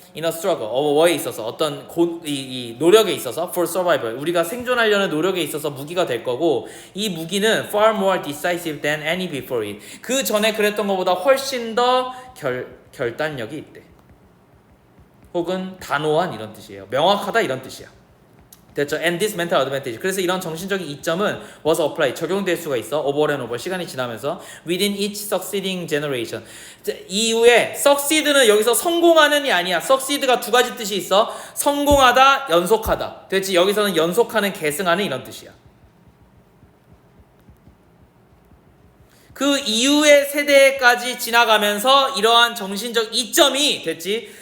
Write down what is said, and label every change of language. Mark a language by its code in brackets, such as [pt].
[en] In a struggle, [ko] war에 있어서 어떤 이 노력에 있어서 [en] for survival, [ko] 우리가 생존하려는 노력에 있어서 무기가 될 거고 이 무기는 [en] far more decisive than any before it. [ko] 그 전에 그랬던 것보다 훨씬 더 결단력이 있대. 혹은 단호한 이런 뜻이에요. 명확하다 이런 뜻이야. 됐죠? [en] And this mental advantage. [ko] 그래서 이런 정신적인 이점은 [en] was applied, [ko] 적용될 수가 있어. [en] over and over, [ko] 시간이 지나면서 [en] within each succeeding generation. [ko] 이후에 succeed는 여기서 성공하는이 아니야. succeed가 두 가지 뜻이 있어. 성공하다, 연속하다. 됐지? 여기서는 연속하는, 계승하는 이런 뜻이야. 그 이후의 세대까지 지나가면서 이러한 정신적 이점이, 됐지?